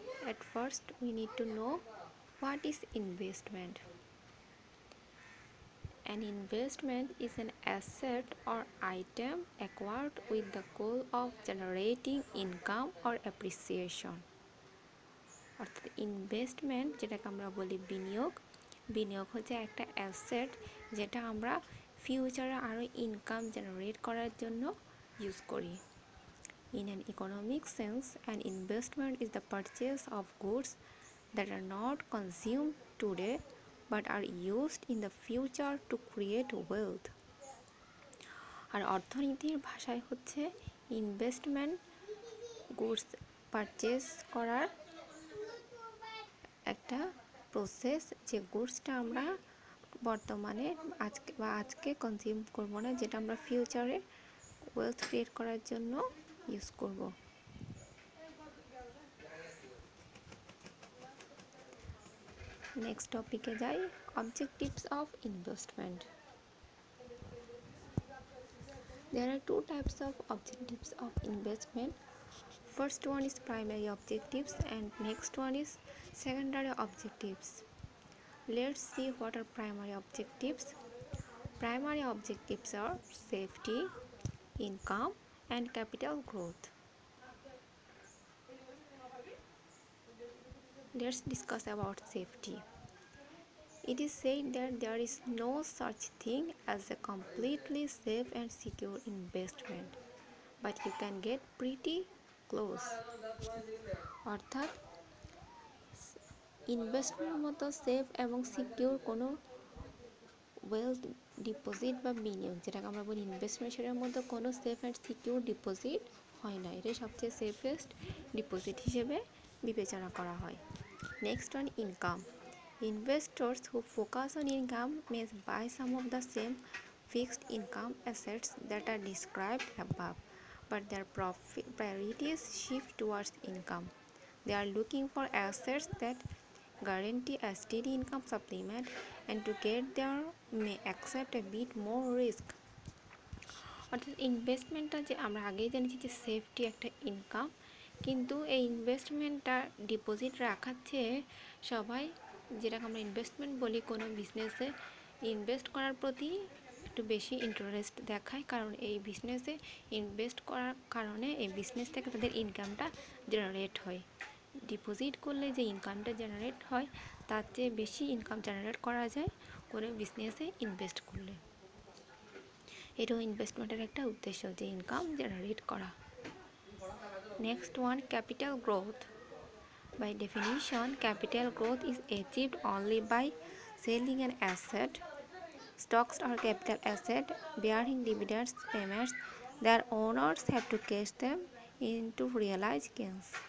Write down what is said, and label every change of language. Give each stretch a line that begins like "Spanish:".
English: At first, we need to know what is investment. An investment is an asset or item acquired with the goal of generating income or appreciation.
Bangla: অর্থাৎ investment যেটাকে আমরা বলি বিনিয়োগ হচ্ছে একটা asset যেটা আমরা ফিউচারে আরও ইনকাম জেনারেট করার জন্য ইউজ করি।
English: In an economic sense, an investment is the purchase of goods that are not consumed today but are used in the future to create wealth.
Bangla: আর অর্থনীতির ভাষায় হচ্ছে ইনভেস্টমেন্ট গুডস পারচেজ করার একটা process, যে গুডসটা আমরা বর্তমানে আজকে কনজিউম করব না, যেটা আমরা ফিউচারে ওয়েলথ ক্রিয়েট করার জন্য ইউজ করব। নেক্সট টপিকে যাই, objectives of investment.
English: There are two types of objectives of investment. First one is primary objectives and next one is secondary objectives. Let's see what are primary objectives. Primary objectives are safety, income, and capital growth. Let's discuss about safety. It is said that there is no such thing as a completely safe and secure investment, but you can get pretty close.
Bangla: অর্থাৎ ইনভেস্টমেন্টের মতো safe এবং secure কোনো wealth deposit বা বিনিয়োগ যেটাকে আমরা বলি ইনভেস্টমেন্ট, সেটার মধ্যে কোনো সেফ অ্যান্ড সিকিউর ডিপোজিট হয় না। এটাই সবচেয়ে সেফেস্ট ডিপোজিট হিসেবে বিবেচনা করা হয়।
English: Next one, income. Investors who focus on income may buy some of the same fixed income assets that are described above, but their priorities shift towards income. They are looking for assets that guarantee a steady income supplement, and to get there may accept a bit more risk.
Bangla: অর্থাৎ ইনভেস্টমেন্টটা যে আমরা আগেই জানিছি যে safety একটা income, কিন্তু এই ইনভেস্টমেন্টটা deposit রাখার চেয়ে সবাই যেটাকে আমরা ইনভেস্টমেন্ট বলি কোনো বিজনেসে ইনভেস্ট করার প্রতি একটু বেশি ইন্টারেস্ট দেখায়, কারণ এই বিজনেসে ইনভেস্ট করার কারণে এই বিজনেস থেকে তাদের ইনকামটা জেনারেট হয়। ডিপোজিট করলে যে ইনকামটা জেনারেট হয় তার চেয়ে বেশি ইনকাম জেনারেট করা যায় কোনো বিজনেসে ইনভেস্ট করলে। এটাও ইনভেস্টমেন্টের একটা উদ্দেশ্য, যে ইনকাম জেনারেট করা।
English: Next one, capital growth. By definition, capital growth is achieved only by selling an asset. Stocks are capital asset bearing dividends payments. Their owners have to cash them in to realize gains.